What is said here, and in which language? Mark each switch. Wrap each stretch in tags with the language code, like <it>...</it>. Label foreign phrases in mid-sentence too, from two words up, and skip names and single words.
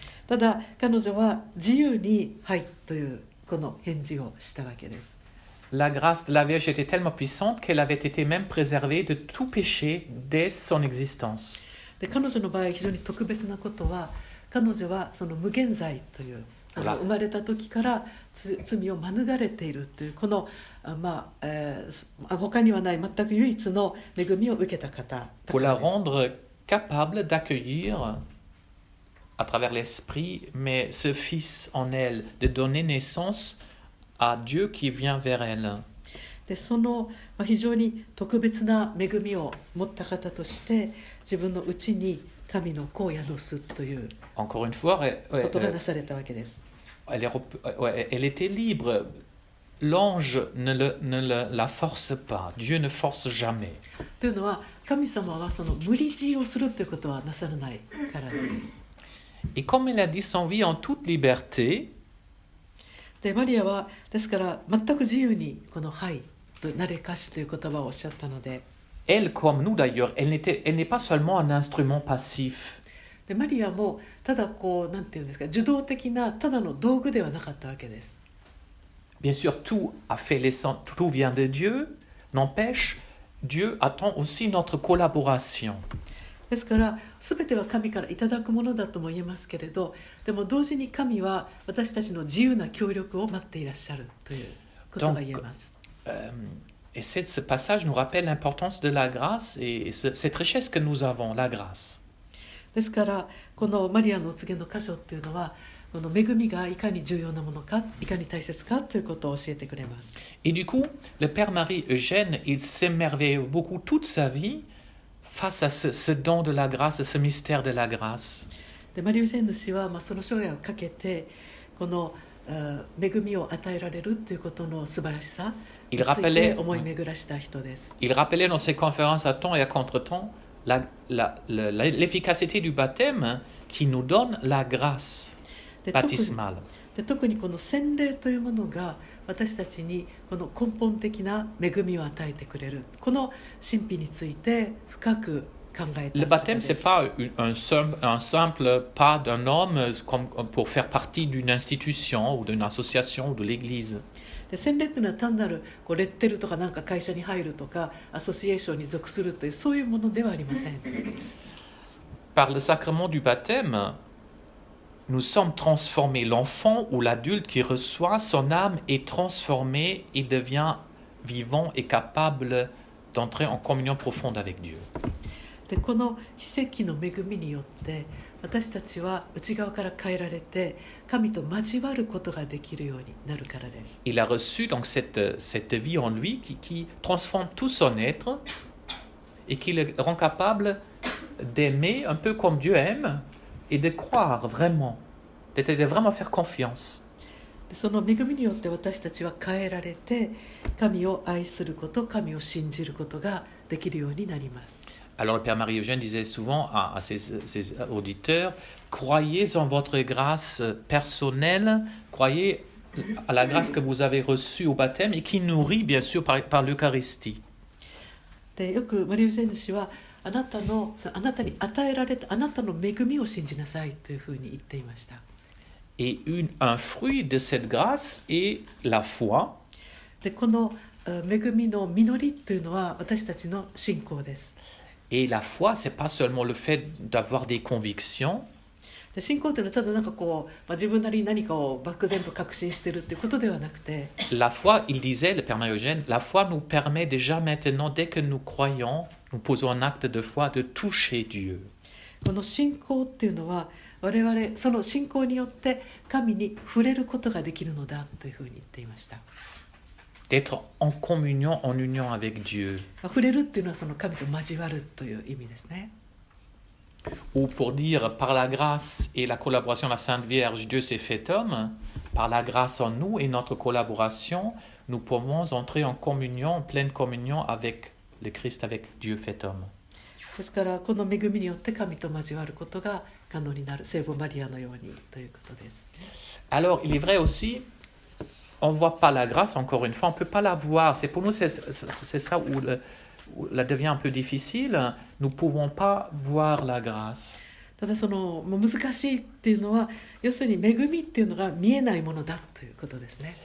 <ja>ただ彼女は自由にはいというこの返事をしたわけです。</ja> <fr>La grâce de la Vierge était tellement puissante qu'elle avait été même préservée de tout péché dès son existence.</fr> <ja>で彼女の場合非常に特別なことは、彼女はその無限罪という生まれた時から罪を免れているというこの、他にはない全く唯一の恵みを受けた方。</ja> <fr>Pour la rendre capable d'accueillir à travers l'Esprit, mais ce Fils en elle, de donner naissance à Dieu qui vient vers elle.</fr> <ja>でその非常に特別な恵みを持った方として自分のうちに神の子を宿すという</ja> <fr>Encore une fois,</fr> <ja>ことがなされたわけです。</ja> <fr>elle était libre. L'ange ne la force pas. Dieu ne force jamais.</fr> <ja>というのは神様はその無理強いをするということはなさらないからです。</ja> <fr>Et comme elle a dit son vie en toute liberté,</fr> <ja>でマリアはですから全く自由にこのはいとなれかしという言葉をおっしゃったので、</ja> <fr>elle comme nous d'ailleurs, elle n'est pas seulement un instrument passif.</fr> <ja>でマリアもただなんていうんですか、受動的なただの道具ではなかったわけです。</ja> <fr>Bien sûr, tout vient de Dieu. N'empêche, Dieu attend aussi notre collaboration.</fr> <ja>ですから全ては神からいただくものだとも言えますけれど、でも同時に神は私たちの自由な協力を待っていらっしゃるということが言えます。</ja> <fr>Et ce passage nous rappelle l'importance de la grâce et cette richesse que nous avons, la grâce.</fr> <ja>ですからこのマリアのお告げの箇所っていうのは、この恵みがいかに重要なものか、いかに大切かということを教えてくれます。</ja> <fr>Et du coup, le Père Marie Eugène, il s'émerveille beaucoup toute sa vie face à ce don de la grâce, ce mystère de la grâce.</fr> <ja>でマリア・エュジェンヌ氏は、その生涯をかけてこの恵みを与えられるということの素晴らしさについて思い巡らした人です。</ja> <fr>Il rappelait dans ses conférences à temps et à contre-temps l'efficacité du baptême qui nous donne la grâce baptismale.</fr> <ja>で特にこの洗礼というものが私たちにこの根本的な恵みを与えてくれる、この神秘について深く考えた。</ja> <fr>Le baptême, c'est pas un simple pas d'un homme comme pour faire partie d'une institution ou d'une association ou de l'église.</fr> <ja>で洗礼っていうのは単なるレッテルとかなんか会社に入るとかアソシエーションに属するというそういうものではありません。</ja> <fr>Par le sacrement du baptême, nous sommes transformés. L'enfant ou l'adulte qui reçoit son âme est transformée et devient vivant et capable d'entrer en communion profonde avec Dieu.</fr> <ja>でこの奇跡の恵みによって私たちは内側から変えられて神と交わることができるようになるからです。</ja> <fr>Il a reçu donc cette vie en lui qui transforme tout son être et qui le rend capable d'aimer un peu comme Dieu aime et de croire vraiment, de vraiment faire confiance.</fr> <ja>でその恵みによって私たちは変えられて神を愛すること、神を信じることができるようになります。</ja> <fr>Alors le Père Marie-Eugène disait souvent à ses auditeurs, croyez en votre grâce personnelle, croyez à la grâce que vous avez reçue au baptême et qui nourrit bien sûr par l'Eucharistie.</fr> <ja>でよくマリア・エュジェンヌ氏はあなたに与えられたあなたの恵みを信じなさいというふうに言っていました。</ja> <fr>Et un fruit de cette grâce est la foi.</fr> <ja>でこの恵みの実りというのは私たちの信仰です。</ja> <fr>Et la foi, c'est pas seulement le fait d'avoir des convictions.</fr> <ja>で信仰というのはただなんか自分なりに何かを漠然と確信しているということではなくて、</ja> <fr>La foi, il disait, le Père Marie-Eugène, la foi nous permet déjà maintenant, dès que nous croyons, nous posons un acte de foi, de toucher Dieu.</fr> <ja>この信仰っていうのは我々その信仰によって神に触れることができるのだというふうに言っていました。</ja> <fr>D'être en communion, en union avec Dieu.</fr> <ja>触れるっていうのはその神と交わるという意味ですね。</ja> <fr>Ou pour dire, par la grâce et la collaboration de la Sainte Vierge, Dieu s'est fait homme. Par la grâce en nous et notre collaboration, nous pouvons entrer en communion, en pleine communion avec le Christ, avec Dieu fait homme.</fr> <ja>ですからこの恵みによって神と交わることが可能になる、聖母マリアのようにということです。</ja> <fr>Alors, il est vrai aussi, on ne voit pas la grâce, encore une fois, on ne peut pas la voir. C'est pour nous, c'est ça où la devient un peu difficile. Nous ne pouvons pas voir la grâce.</fr> <ja>ただその難しいっていうのは要するに恵みっていうのが見えないものだということですね。</ja>